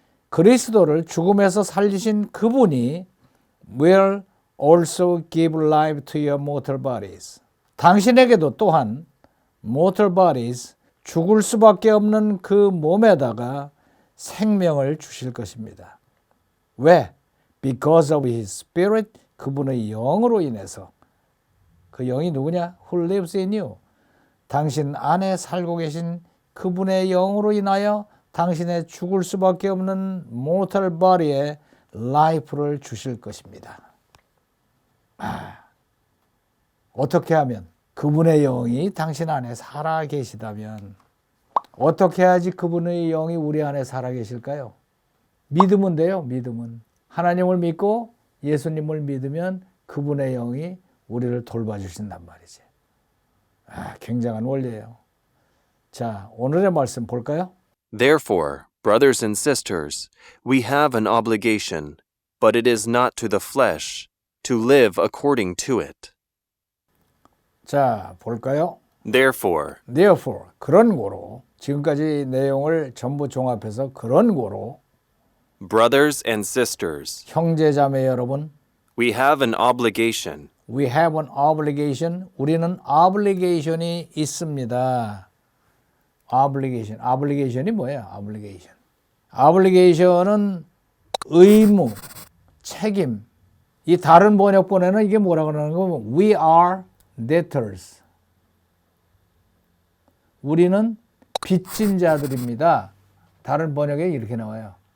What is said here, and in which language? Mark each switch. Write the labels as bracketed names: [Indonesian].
[Korean] 그리스도를 죽음에서 살리신 그분이 [English] will also give life to your mortal bodies, [Korean] 당신에게도 또한 [English] mortal bodies, [Korean] 죽을 수밖에 없는 그 몸에다가 생명을 주실 것입니다. 왜? [English] Because of his spirit, [Korean] 그분의 영으로 인해서. 그 영이 누구냐? [English] Who lives in you, [Korean] 당신 안에 살고 계신 그분의 영으로 인하여 당신의 죽을 수밖에 없는 [English] mortal body [Korean] 에 life를 주실 것입니다. 어떻게 하면? 그분의 영이 당신 안에 살아 계시다면 어떻게 해야지 그분의 영이 우리 안에 살아 계실까요? 믿으면 돼요. 믿으면. 하나님을 믿고 예수님을 믿으면 그분의 영이 우리를 돌봐주신단 말이지. 굉장한 원리예요. 자, 오늘의 말씀 볼까요? [English] Therefore, brothers and sisters, we have an obligation, but it is not to the flesh, to live according to it. [Korean] 자, 볼까요? [English] Therefore, [Korean] 그런 고로, 지금까지 내용을 전부 종합해서 그런 고로, [English] brothers and sisters, [Korean] 형제자매 여러분, [English] we have an obligation, we have an obligation, [Korean] 우리는 obligation이 있습니다. obligation이 뭐예요? obligation은 의무, 책임. 이 다른 번역본에는 이게 뭐라고 그러는 거면 [English] we are debtors. [Korean] 우리는 빚진 자들입니다. 다른 번역에 이렇게 나와요.